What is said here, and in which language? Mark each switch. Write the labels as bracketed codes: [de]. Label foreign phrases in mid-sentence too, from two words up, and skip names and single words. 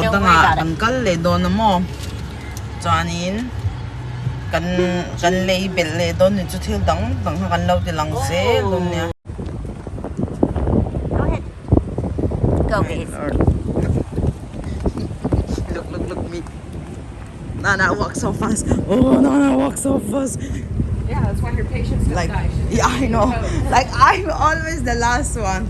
[en] Don't tanga worry about it. [hmr] kan kal le don mo chuanin kan lei bel le don ni chu thil dang kan lo ti lang se lum nia [en] Go ahead. Go, babe. Look me. Nana walk so fast. Oh, Nana walk so fast. Yeah, that's why your patience gonna Like, die. She's yeah, I know. toast. Like, I'm always the last one.